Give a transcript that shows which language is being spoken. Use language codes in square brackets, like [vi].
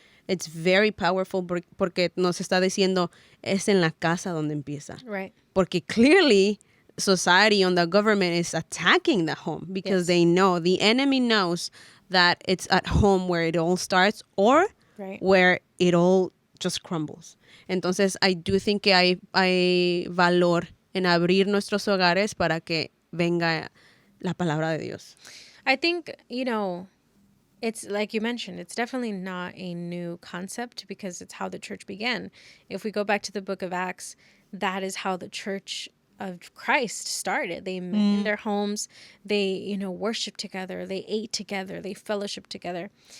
[en] it's very powerful [es] porque nos está diciendo es en la casa donde empieza. [en] Right. [es] Porque [en] clearly society and the government is attacking the home because Yes. they know, the enemy knows that it's at home where it all starts or Right. where it all just crumbles. [es] Entonces, [en] I do think [es] que hay valor en abrir nuestros hogares para que venga la palabra de Dios. [en] I think, it's like you mentioned, it's definitely not a new concept because it's how the church began. If we go back to the book of Acts, that is how the church of Christ started. They met in their homes, they, worshiped together, they ate together, they fellowshiped together.